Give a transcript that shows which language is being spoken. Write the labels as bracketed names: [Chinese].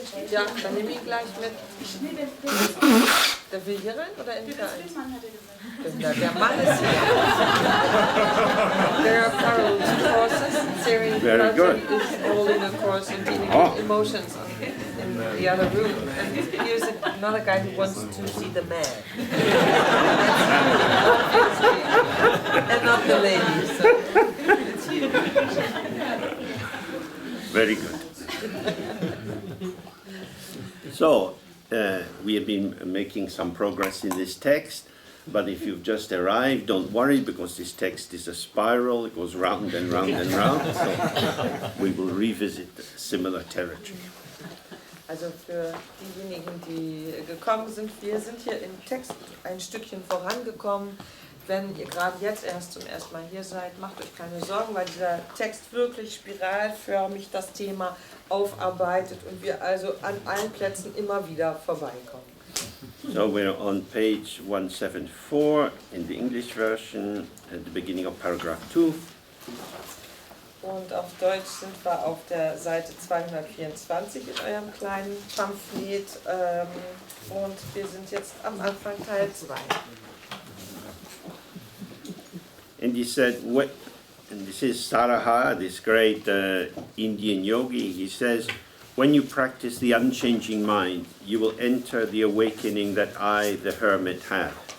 [German] Ja, dann nehme ich ihn gleich mit. Der will hier rein oder in die Verein? Der Mann ist hier. [English] There are parallel courses. Syrian Project is holding a course in dealing with emotions in the other room. And here's another guy who wants to see the man. And not the lady. So it's you. Very good. So, we have been making some progress in this text, but if you've just arrived, don't worry, because this text is a spiral. It goes round and round and round, so we will revisit similar territory. [German] Also für diejenigen, die gekommen sind, wir sind hier im Text ein Stückchen vorangekommen. Wenn ihr gerade jetzt erst zum ersten Mal hier seid, macht euch keine Sorgen, weil dieser Text wirklich spiralförmig das Thema aufarbeitet und wir also an allen Plätzen immer wieder vorbeikommen. [English] So we're on page 174 in the English version, at the beginning of paragraph 2. [German] Und auf Deutsch sind wir auf der Seite 224 in eurem kleinen Pamphlet und wir sind jetzt am Anfang Teil 2. [English] And he said, and this is Saraha, this great Indian yogi, he says, when you practice the unchanging mind, you will enter the awakening that I, the hermit, have.